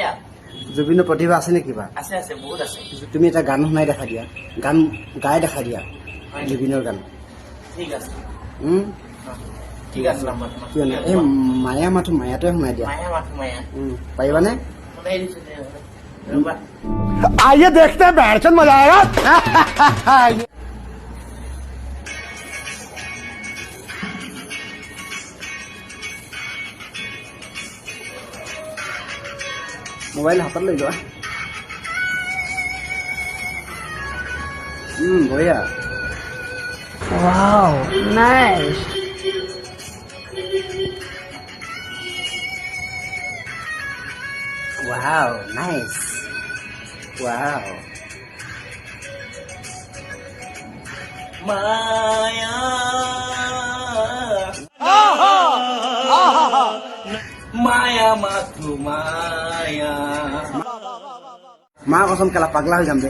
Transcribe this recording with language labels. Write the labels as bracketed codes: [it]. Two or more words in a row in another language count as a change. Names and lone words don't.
[as] জুবিনৰ প্ৰতিভা আছে নেকি কিবা আছে আছে বহুত আছে তুমি এটা গান শুনাই দেখা দিয়া গান গাই দেখা দিয়া জুবিনৰ গান ঠিক আছে ঠিক আছে কিয় নাই এই মায়া মাথো মায়াটোৱে শুনাই দিয়া মায়া পাৰিবানে শুনাই দিছো ৰবা [hi] आइए देखते हैं बैठन मजा आएगा मोबाइल हाथ ले लो बढ़िया [en] Wow, nice. wow nice wow [as] মায়া মায়া মাথো মায়া [hi] माँ कसम [as] কেলা পাগলা হৈ যাম দে